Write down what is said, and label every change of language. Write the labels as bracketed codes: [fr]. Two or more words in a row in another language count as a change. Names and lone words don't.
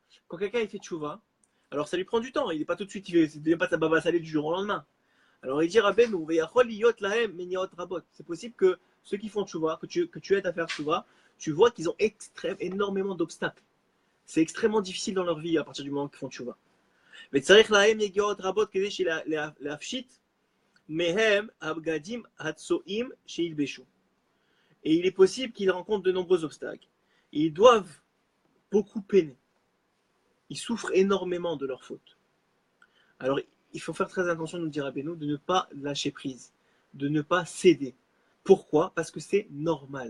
[fr] Quand quelqu'un il fait tchouva, alors ça lui prend du temps. Il n'est pas tout de suite, il ne devient pas sa baba salée du jour au lendemain. Alors il dit Rabbeinu, c'est possible que ceux qui font tchouva, que tu aides à faire tchouva, tu vois qu'ils ont énormément d'obstacles. C'est extrêmement difficile dans leur vie à partir du moment qu'ils font tchouva. [he] Mais צריך להם יגיעות רבות כדי להפשיט מהם הבגדים הצועים שילבשו. [fr] Et il est possible qu'ils rencontrent de nombreux obstacles. Et ils doivent beaucoup peiner. Ils souffrent énormément de leurs fautes. Alors, il faut faire très attention, nous dire Rabbeinu, de ne pas lâcher prise, de ne pas céder. Pourquoi? Parce que c'est normal.